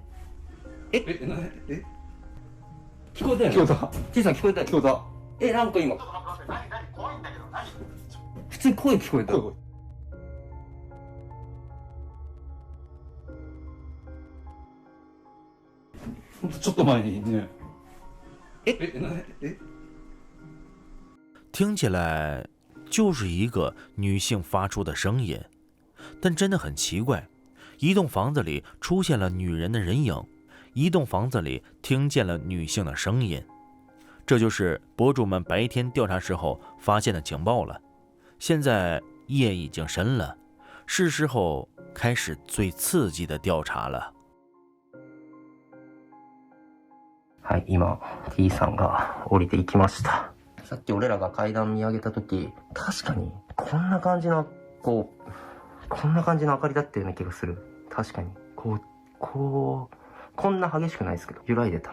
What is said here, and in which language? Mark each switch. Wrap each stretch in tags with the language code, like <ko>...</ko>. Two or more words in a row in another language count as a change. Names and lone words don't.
<ja>聞こえたよね。聞こえた。 Tさん聞こえたよ。聞こえた。なんか今。怖いんだけど、何？普通に声聞こえた。声。ほんとちょっと前にね。</ja> <zh>听起来就是一个女性发出的声音，但真的很奇怪，一栋房子里出现了女人的人影，一栋房子里听见了女性的声音，这就是博主们白天调查时候发现的情报了。现在夜已经深了，是时候开始最刺激的调查了。</zh> <ja>はい、今 T さんが降りていきました。さっき俺らが階段見上げた時、確かにこんな感じのこんな感じの明かりだったような気がする。確かにこんな激しくないですけど揺らいでたの。</ja>